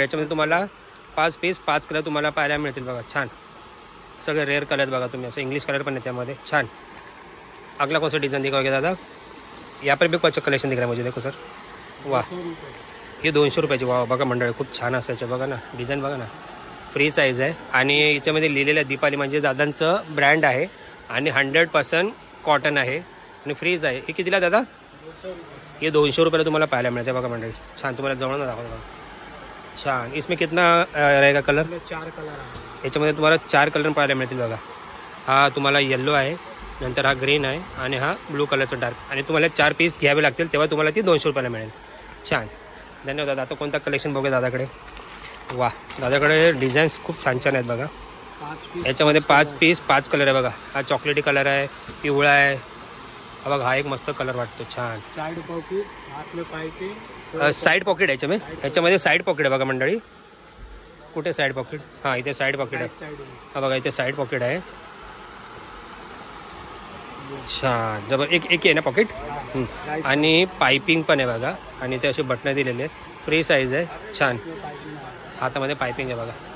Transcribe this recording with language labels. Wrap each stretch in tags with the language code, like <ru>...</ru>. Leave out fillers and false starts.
<mr>याच्यामध्ये तुम्हाला 5 piece 5 colour तुम्हाला पाहायला मिळतील बघा. छान. सगळे रेअर कलर बघा तुम्ही. असं इंग्लिश कलर पण याच्यामध्ये. छान.</mr> <hi>अगला कौन सा डिज़ाइन दिखाओगे दादा? यहाँ पर भी कुछ कलेक्शन दिख रहा है मुझे. देखो सर,</hi> <mr>वाह. हे 200 रुपयाची. वाह बघा मंडळ, खूप छान असायचं बघा ना. डिझाईन बघा ना. फ्री साईज आहे आणि याच्यामध्ये लिहिलेलं आहे दीपाली म्हणजे दादांचं ब्रँड आहे आणि 100% कॉटन आहे आणि फ्रीज आहे. हे कितीला दादा? हे 200 रुपयाला तुम्हाला पाहायला मिळते बघा मंडळी. छान. तुम्हाला जवळ दाखवतो बघा. छान.</mr> <hi>इसमें कितना रहेगा कलर?</hi> <mr>4 कलर. याच्यामध्ये तुम्हाला 4 कलर पाहायला मिळतील बघा. हा तुम्हाला येल्लो आहे, नंतर हा ग्रीन आहे आणि हा ब्लू कलरचा डार्क. आणि तुम्हाला 4 पीस घ्यावे लागतील तेव्हा तुम्हाला ती 200 रुपयाला मिळेल. छान, धन्यवाद दादा. आता कोणता कलेक्शन बघूया दादाकडे. वा, दादाकडे डिझाईन्स खूप छान छान आहेत बघा. 5 पीस याच्यामध्ये 5 पीस 5 कलर आहे बघा. हा चॉकलेटी कलर आहे, पिवळा आहे, हा बघा, हा एक मस्त कलर वाटतो. छान.</mr> <hi>साइड पॉकेट, हाथ में पाइपिंग,</hi> <mr>साईड पॉकेट याच्यामध्ये साईड पॉकेट आहे बघा मंडळी. कुठे साईड पॉकेट? हां, इथे साईड पॉकेट आहे.</mr> <hi>साइड में</hi> <mr>हा बघा, इथे साईड पॉकेट आहे. छान, जबर. एक आहे ना पॉकेट. आणि पायपिंग पण आहे बघा. आणि ते असे बटणं दिलेले आहेत. फ्री साईज आहे. छान, हातामध्ये पायपिंग आहे बघा.</mr>